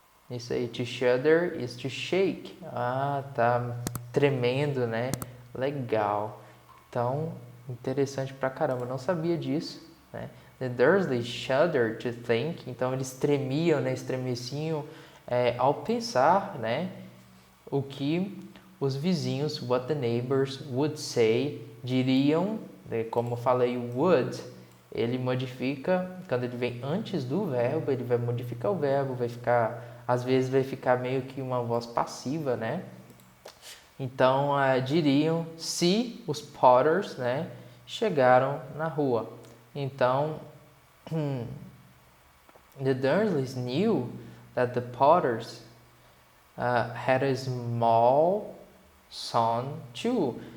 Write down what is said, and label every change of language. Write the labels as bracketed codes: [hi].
[pt] Isso aí, [en] to shudder is to shake. [pt] Ah, tá tremendo, né? Legal. Então, interessante pra caramba, eu não sabia disso, né? [en] The Dursleys shuddered to think. [pt] Então, eles tremiam, né? Estremeciam ao pensar, né? O que os vizinhos, [en] what the neighbors would say, [pt] diriam, né? Como eu falei, would, ele modifica, quando ele vem antes do verbo, ele vai modificar o verbo, vai ficar, às vezes vai ficar meio que uma voz passiva, né? Então, diriam se os Potters, né, chegaram na rua. [en] Então, the Dursleys knew that the Potters had a small son too.